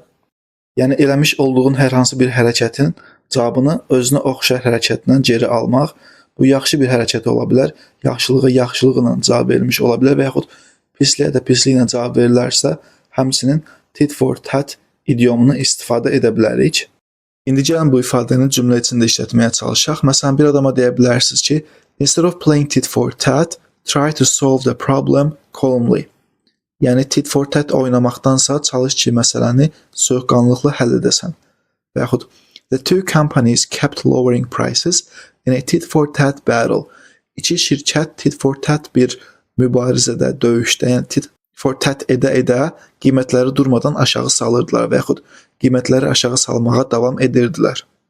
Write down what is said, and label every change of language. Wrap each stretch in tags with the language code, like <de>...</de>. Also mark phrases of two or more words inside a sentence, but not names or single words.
<az>Yəni eləmiş olduğun hər hansı bir hərəkətin cavabını özünə oxşar hərəkətlə geri almaq, bu yaxşı bir hərəkət ola bilər, yaxşılığa yaxşılıqla cavab verilmiş ola bilər və yaxud pisliyə də pisliklə cavab verilərsə, həmçinin</az> <en>tit for tat</en> <az>idiomunu istifadə edə bilərik. İndi gəlin bu ifadəni cümlə içində işlətməyə çalışaq. Məsələn, bir adama deyə bilərsiniz ki,</az> <en>instead of playing tit for tat, try to solve the problem calmly.</en> <az>Yəni</az> <en>tit for tat</en> <az>oynamaqdansa çalış ki, məsələni soyuqqanlıqla həll edəsən. Və yaxud</az> <en>the two companies kept lowering prices in a tit for tat battle.</en> <az>İki şirkət</az> <en>tit for tat</en> <az>bir mübarizədə, döyüşdə, yəni</az> <en>tit for tat</en> <az>edə qiymətləri durmadan aşağı salırdılar və yaxud qiymətləri aşağı salmağa davam edirdilər.</az>